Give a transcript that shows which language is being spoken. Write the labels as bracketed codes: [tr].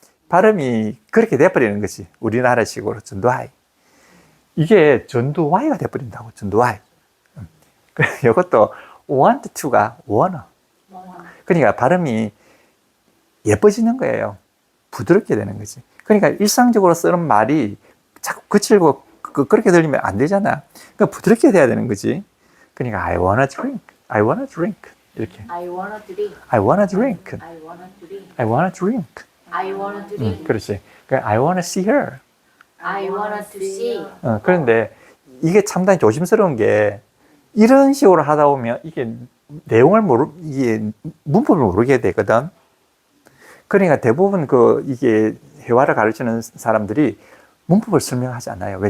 [ko] 발음이 그렇게 돼버리는 거지. 우리나라식으로, 전두환. 이게 전두환이가 돼버린다고, 전두환. 이것도 want to가 wanna. 그러니까 발음이 예뻐지는 거예요. 부드럽게 되는 거지. 그러니까 일상적으로 쓰는 말이 자꾸 거칠고 그렇게 들리면 안 되잖아. 그러니까 부드럽게 돼야 되는 거지. 그러니까 [en] I wanna drink. I wanna drink. [ko] 이렇게. [en] I wanna drink. I wanna drink. I wanna drink. I wanna drink. I wanna drink. [ko] 그렇지. 그러니까 [en] I wanna see her. I wanna to see. [ko] 그런데 이게 상당히 조심스러운 게 이런 식으로 하다 보면 이게 내용을 이게 문법을 모르게 되거든. 그러니까 대부분 이게 회화를 가르치는 사람들이 문법을 설명하지 않아요. 왜?